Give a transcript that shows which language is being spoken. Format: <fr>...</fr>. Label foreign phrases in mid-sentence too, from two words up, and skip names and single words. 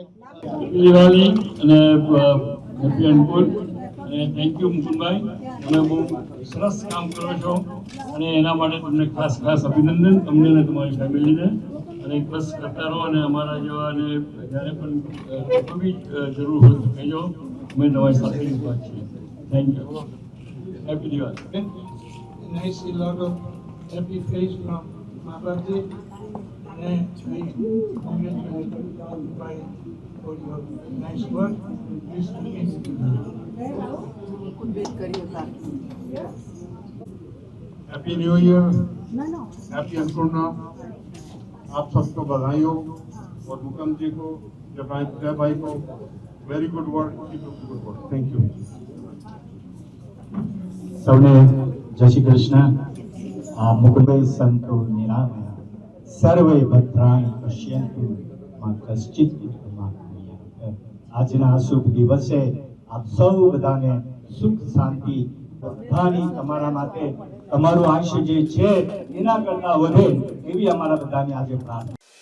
<gu>દિવાળી અને હેપી અનકુલ અને</gu> <en>thank you</en> <gu>મુકુંદભાઈ, તમે બહુ સરસ કામ કરો છો અને એના માટે તમને ખાસ અભિનંદન, તમને અને તમારી ફેમિલીને. અને બસ કરતા રહો અને અમારા જેવાને જ્યારે પણ કોઈ બી જરૂર હોય તો કહેજો, અમે તમારી સાથે ઊભા છીએ.</gu> <en>Thank you. Happy Diwali. And I see a lot of happy face from my birthday. And I congratulate you all by for your nice work. Please Happy New Year, happy Annapurna.</en> <hi>आप सबको बधाइयों और मुकम जी को, जय भाई को</hi> <en>very good work, keep up good work. thank you.</en> <gu>સૌને જય શ્રી કૃષ્ણ.</gu> <sa>મુકુંદભાઈ સંતો નિરામયા સર્વે ભદ્રાણિ પશ્યન્તુ મા કશ્ચિત દુઃખમાં ભૂયાત.</sa> <gu>આજના આ શુભ દિવસે આપ સૌ બધાને સુખ શાંતિ બધાની તમારા માટે તમારું આયુષ્ય જે છે એના કરતા વધે એવી અમારા બધાની આજે પ્રાર્થના.</gu>